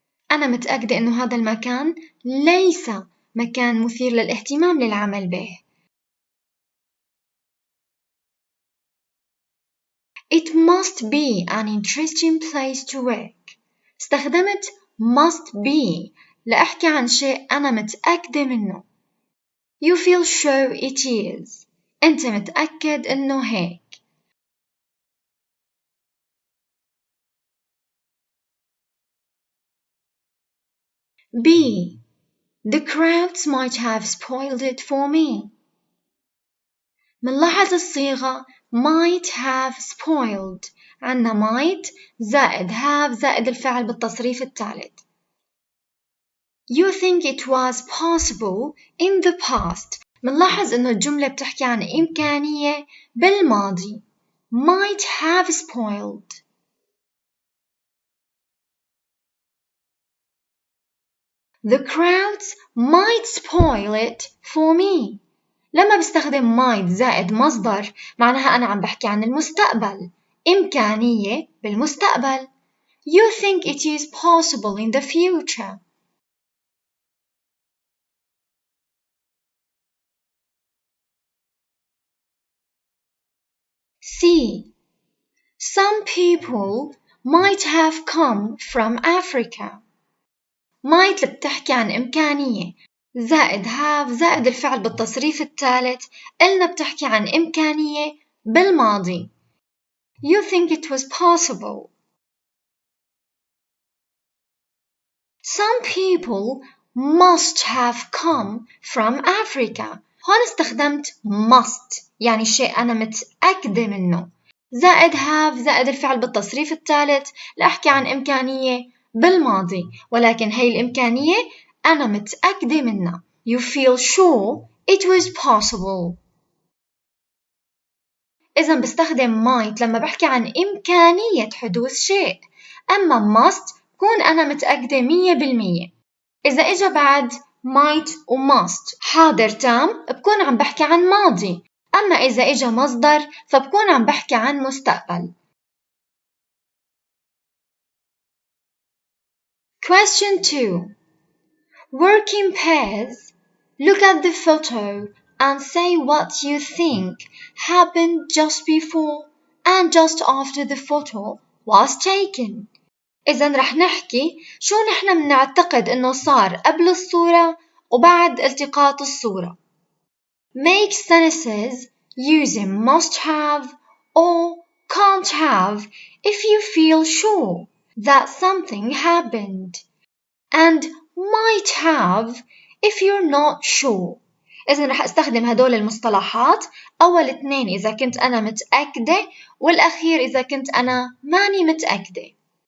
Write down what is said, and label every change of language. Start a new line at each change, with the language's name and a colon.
Arabic: أنا متأكدة إنه هذا المكان ليس مكان مثير للاهتمام للعمل به.
English: It must be an interesting place to work.
Arabic: استخدمت
English: must be
Arabic: لأحكي عن شيء أنا متأكدة منه.
English: You feel sure it is.
Arabic: أنت متأكد إنه هيك.
English: B. The crowds might have spoiled it for me.
Arabic: منلاحظ الصيغة
English: might have spoiled.
Arabic: عنا might زائد have زائد الفعل بالتصريف الثالث.
English: You think it was possible in the past.
Arabic: منلاحظ إنه الجملة بتحكي عن إمكانية بالماضي.
English: Might have spoiled. The crowds might spoil it for me.
Arabic: لما بستخدم might زائد مصدر معناها أنا عم بحكي عن المستقبل. إمكانية بالمستقبل.
English: You think it is possible in the future. C. Some people might have come from Africa.
Arabic: might بتحكي عن إمكانية زائد have زائد الفعل بالتصريف الثالث قلنا بتحكي عن إمكانية بالماضي.
English: You think it was possible. Some people must have come from Africa.
Arabic: هون استخدمت must يعني شيء أنا متأكدة منه زائد have زائد الفعل بالتصريف الثالث لأحكي عن إمكانية بالماضي ولكن هي الإمكانية أنا متأكدة منها.
English: You feel sure it was possible.
Arabic: إذا بستخدم might لما بحكي عن إمكانية حدوث شيء أما must بكون أنا متأكدة 100%. إذا إجا بعد might و must حاضر تام بكون عم بحكي عن ماضي أما إذا إجا مصدر فبكون عم بحكي عن مستقبل.
English: Question 2. Work in pairs. Look at the photo and say what you think happened just before and just after the photo was taken.
Arabic: إذن رح نحكي شو نحن منعتقد إنه صار قبل الصورة وبعد التقاط الصورة.
English: Make sentences using must have or can't have if you feel sure that something happened and might have if you're not sure.
Arabic: إذن رح أستخدم هدول المصطلحات أول اثنين إذا كنت أنا متأكدة والأخير إذا كنت أنا ماني متأكدة.